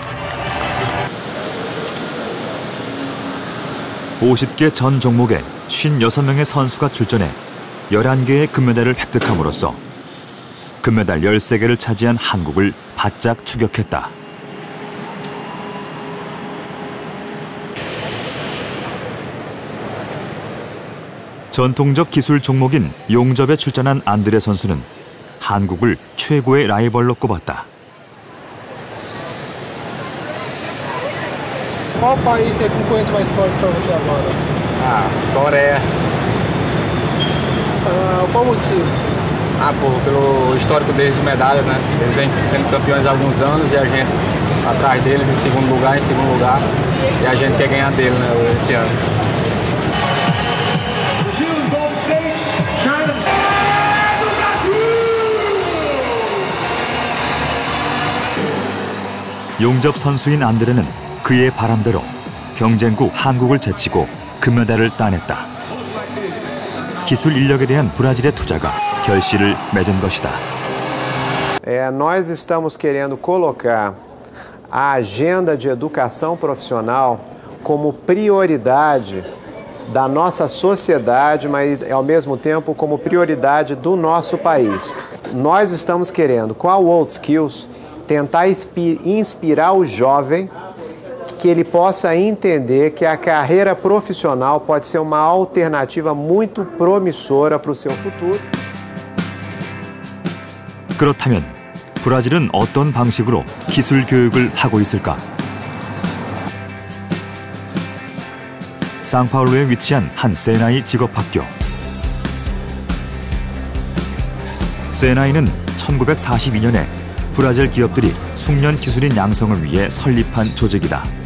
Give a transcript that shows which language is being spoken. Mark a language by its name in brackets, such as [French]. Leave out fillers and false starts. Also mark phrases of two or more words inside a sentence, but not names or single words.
[Korean] 50개 전 종목에 56명의 선수가 출전해 11개의 금메달을 획득함으로써 금메달 13개를 차지한 한국을 바짝 추격했다. 전통적 기술 종목인 용접에 출전한 안드레 선수는 한국을 최고의 라이벌로 꼽았다. [Portuguese] Qual país é concorrente mais forte para você agora? Coreia. Qual motivo? Pelo histórico deles de medalhas, né? Eles vêm sendo campeões há alguns anos e a gente atrás deles em segundo lugar, e a gente quer ganhar dele, né, esse ano. [Korean] 용접 선수인 안드레는 그의 바람대로 경쟁국 한국을 제치고 금메달을 따냈다. 기술 인력에 대한 브라질의 투자가 결실을 맺은 것이다. [Portuguese] Nós estamos querendo colocar a agenda de educação profissional como prioridade da nossa sociedade, mas ao mesmo tempo como prioridade do nosso país. Nós estamos querendo, com a WorldSkills, tentar inspirar o jovem que ele possa entender que a carreira profissional pode ser uma alternativa muito promissora para o seu futuro. [Korean] 그렇다면 브라질은 어떤 방식으로 기술 교육을 하고 있을까? 상파울루에 위치한 한 세나이 직업학교. 세나이는 1942년에 브라질 기업들이 숙련 기술인 양성을 위해 설립한 조직이다.